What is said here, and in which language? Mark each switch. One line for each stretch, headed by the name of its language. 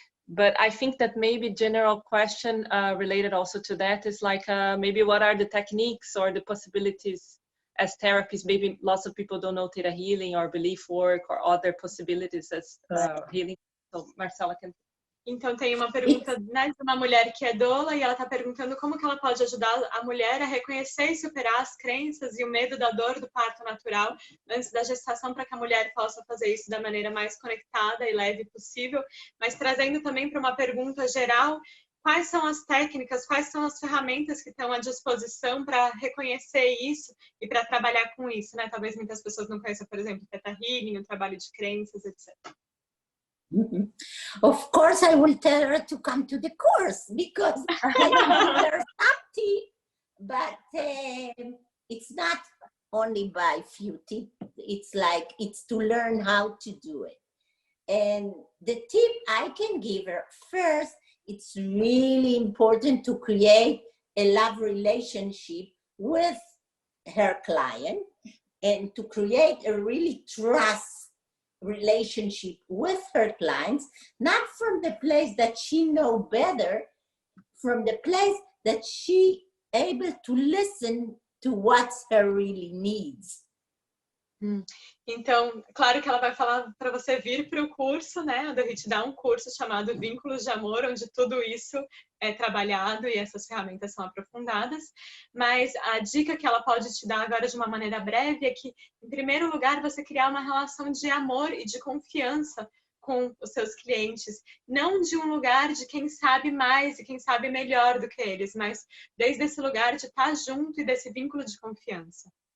English: But I think that maybe general question related also to that is like maybe what are the techniques or the possibilities as therapies? Maybe lots of people don't know theta healing or belief work or other possibilities as healing. So Marcela can.
Portuguese: Então tem uma pergunta, né, de uma mulher que é doula, e ela está perguntando como que ela pode ajudar a mulher a reconhecer e superar as crenças e o medo da dor do parto natural antes da gestação, para que a mulher possa fazer isso da maneira mais conectada e leve possível, mas trazendo também para uma pergunta geral, quais são as técnicas, quais são as ferramentas que estão à disposição para reconhecer isso e para trabalhar com isso, né? Talvez muitas pessoas não conheçam, por exemplo, ThetaHealing, o trabalho de crenças, etc.
English: Of course, I will tell her to come to the course because there's Sapti, but it's not only by few tips. It's like it's to learn how to do it. And the tip I can give her first, it's really important to create a love relationship with her client and to create a really trust relationship with her clients, not from the place that she know better, from the place that she able to listen to what her really needs.
Portuguese: Então, claro que ela vai falar para você vir para o curso, né? A Dorit dá um curso chamado Vínculos de Amor, onde tudo isso é trabalhado e essas ferramentas são aprofundadas. Mas a dica que ela pode te dar agora de uma maneira breve é que, em primeiro lugar, você criar uma relação de amor e de confiança com os seus clientes, não de um lugar de quem sabe mais e quem sabe melhor do que eles, mas desde esse lugar de estar junto e desse vínculo de confiança.